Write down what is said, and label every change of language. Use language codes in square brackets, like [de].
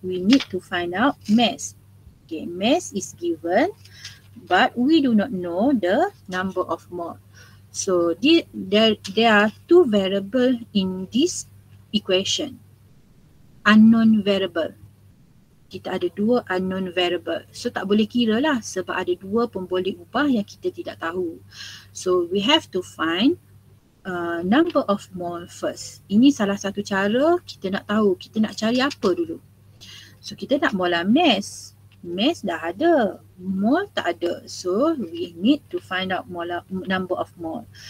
[en] We need to find out mass. Okay, mass is given, but we do not know the number of mole. So there are 2 variables in this equation. Unknown variable. [ms] Kita ada 2 unknown variable. So tak boleh kira lah sebab ada 2 pun boleh ubah yang kita tidak tahu. [en] So we have to find number of mole first. [ms] Ini salah satu cara kita nak tahu, kita nak cari apa dulu. So kita nak molar mass. Mass dah ada, mole tak ada. [en] So we need to find out number of mole.